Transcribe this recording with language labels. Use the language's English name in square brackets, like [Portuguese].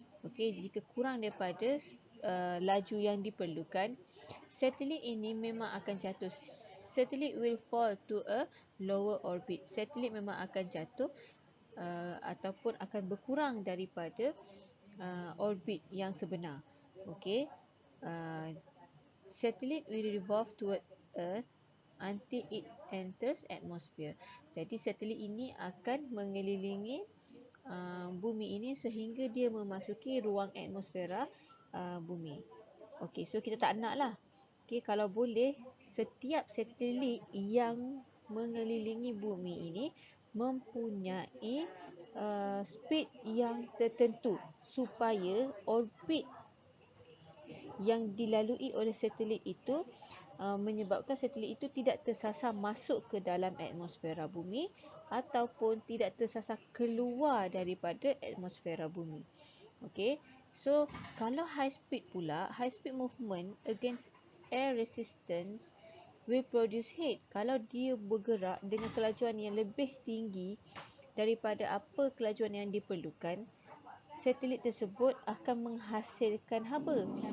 [Malay] Okay, jika kurang daripada laju yang diperlukan, satelit ini memang akan jatuh. Satelit [English] will fall to a lower orbit. [Malay] Satelit memang akan jatuh ataupun akan berkurang daripada orbit yang sebenar. [English] Okay, satellite will revolve toward Earth until it enters atmosphere. [Malay] Jadi satelit ini akan mengelilingi bumi ini sehingga dia memasuki ruang atmosfera bumi. Okey, so kita tak nak lah. Okey, kalau boleh setiap satelit yang mengelilingi bumi ini mempunyai speed yang tertentu supaya orbit yang dilalui oleh satelit itu menyebabkan satelit itu tidak tersasar masuk ke dalam atmosfera bumi ataupun tidak tersasar keluar daripada atmosfera bumi. Okey. [English] So, kalau high speed pula, high speed movement against air resistance will produce heat. [Malay] Kalau dia bergerak dengan kelajuan yang lebih tinggi daripada apa kelajuan yang diperlukan, satelit tersebut akan menghasilkan haba.